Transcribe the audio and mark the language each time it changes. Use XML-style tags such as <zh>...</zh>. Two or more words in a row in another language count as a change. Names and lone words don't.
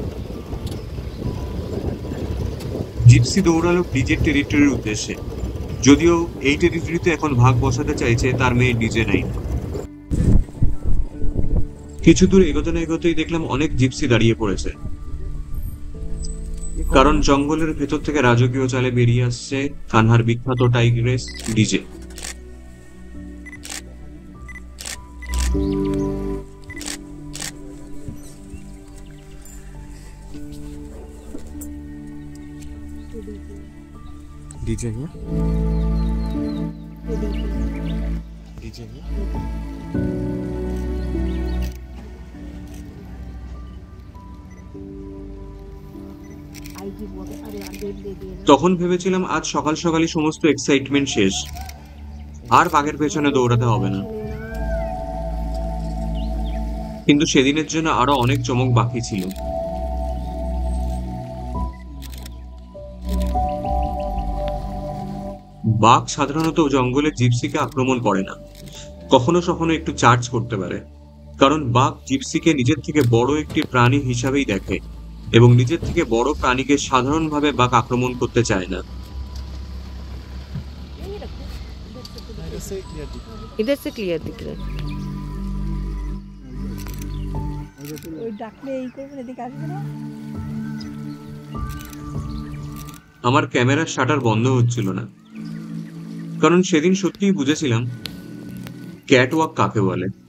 <bn>জিপসি দৌড়ালো ডিজের টেরিটরির উদ্দেশ্যে, যদিও এই টেরিটরিতে এখন ভাগ বসাতে চাইছে তার মেয়ে ডিজে নাই। কিছু দূর এগোতে না এগোতেই দেখলাম অনেক জিপসি দাঁড়িয়ে পড়েছে, কারণ জঙ্গলের ভেতর থেকে রাজকীয় চালে বেরিয়ে আসছে কানহার বিখ্যাত টাইগ্রেস ডিজে।</bn> <hi>डीजे है डीजे है</hi> <bn>তখন ভেবেছিলাম আজ সকাল সকালই সমস্ত এক্সাইটমেন্ট শেষ, আর বাঘের পেছনে দৌড়াতে হবে না। কিন্তু সেদিনের জন্য আরো অনেক চমক বাকি ছিল। বাঘ সাধারণত জঙ্গলে জিপসিকে আক্রমণ করে না, কখনো কখনো একটু চার্জ করতে পারে, কারণ বাঘ জিপসিকে নিজের থেকে বড় একটি প্রাণী হিসাবেই দেখে, এবং নিজের থেকে বড় প্রাণীকে সাধারণভাবে বাঘ আক্রমণ করতে চায় না।</bn> <hi>इधर से क्लियर दिख रहा है।</hi> <bn>আমার ক্যামেরার শাটার বন্ধ হচ্ছিল না, কারণ সেদিন সত্যিই বুঝেছিলাম ক্যাটওয়াক কাকে বলে।</bn>